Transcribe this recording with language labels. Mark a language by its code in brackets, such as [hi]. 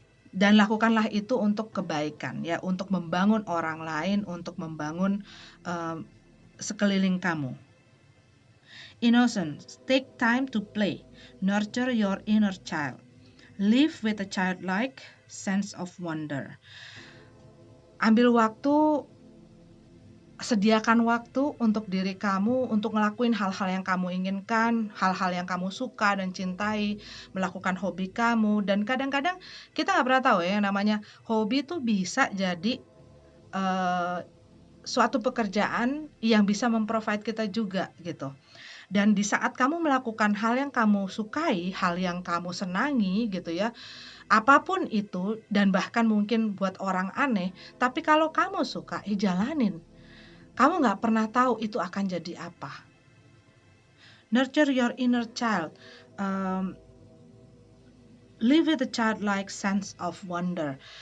[id] Dan lakukanlah itu untuk kebaikan ya, untuk membangun orang lain, untuk membangun sekeliling kamu. [en] Innocence, take time to play, nurture your inner child, live with a childlike sense of wonder. [id] Ambil waktu, sediakan waktu untuk diri kamu, untuk ngelakuin hal-hal yang kamu inginkan, hal-hal yang kamu suka dan cintai, melakukan hobi kamu. Dan kadang-kadang kita nggak pernah tahu ya, yang namanya hobi tuh bisa jadi suatu pekerjaan yang bisa memprovide kita juga gitu. Dan di saat kamu melakukan hal yang kamu sukai, hal yang kamu senangi gitu ya, apapun itu, dan bahkan mungkin buat orang aneh, tapi kalau kamu suka, jalanin. Kamu nggak pernah tahu itu akan jadi apa. [en] Nurture your inner child. Live with a childlike sense of wonder.